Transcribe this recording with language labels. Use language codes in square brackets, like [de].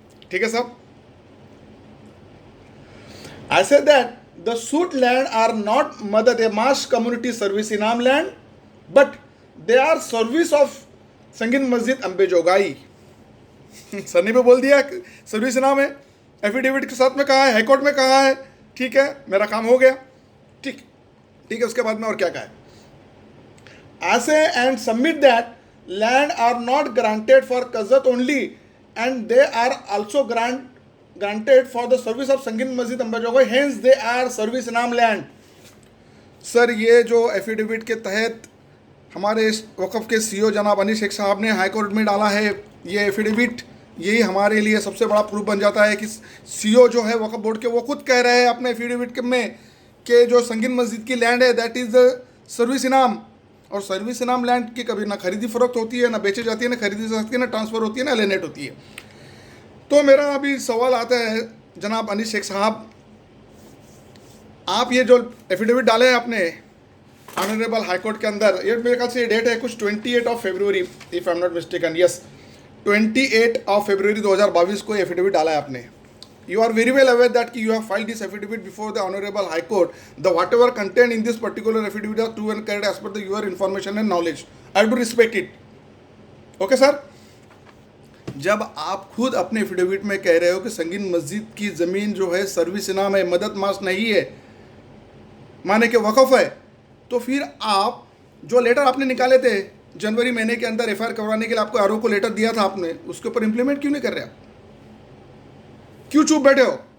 [hi] ठीक है साहब, [en] I say that the suit land are not मदद ए मास कम्युनिटी सर्विस इनाम land but they are service of Sangin Masjid Ambejogai. [hi] सर ने भी बोल दिया सर्विस इनाम है, एफिडेविट के साथ में कहा है, हाईकोर्ट में कहा है। ठीक है, मेरा काम हो गया। ठीक है, उसके बाद में और क्या कहा है? [en] I say and submit that land are not granted for Qazat only and they are also granted for the service of Sangin Masjid Ambejogai, hence they are service नाम land। [hi] सर, ये जो एफिडेविट के तहत हमारे वक़फ़ के सीईओ जनाब अनीस शेख साहब ने हाई कोर्ट में डाला है, ये एफिडेविट यही हमारे लिए सबसे बड़ा प्रूफ बन जाता है कि सीईओ जो है वक़फ़ बोर्ड के, वो खुद कह रहे हैं अपने एफिडेविट में कि जो संगीन मस्जिद की लैंड है [en] That is service inam. [hi] और सर्विस इनाम लैंड की कभी ना खरीदी फरोख्त होती है, ना बेचे जाती है, ना खरीदी जा सकती है, ना ट्रांसफ़र होती है, ना एलिनेट होती है। तो मेरा अभी सवाल आता है जनाब अनीस शेख साहब, आप ये जो एफिडेविट डाले हैं आपने ऑनरेबल हाई कोर्ट के अंदर, ये मेरे ख्याल से ये डेट है कुछ 28 of February, [en] If I am not mistaken. [hi] Yes, 28 of February 2022 को एफिडेविट डाला है आपने। [en] You are very well aware that you have filed this affidavit before the Honorable High Court. The whatever contained in this particular affidavit are true and correct as per your information and knowledge. I have to respect it. Okay, sir? [hi] जब आप खुद अपने affidavit में कह रहे हो कि संगीन मस्जिद की ज़मीन जो है सर्विस इनाम है, मदद मास नहीं है, माने कि वक़फ़ है, तो फिर आप जो लेटर आपने निकाले थे जनवरी महीने के अंदर एफआईआर करवाने के लिए, आपको आरओ को लेटर दिया था आपने, उसके ऊपर इंप्लीमेंट क्यों नहीं कर रहे आप? क्यों चुप बैठे हो?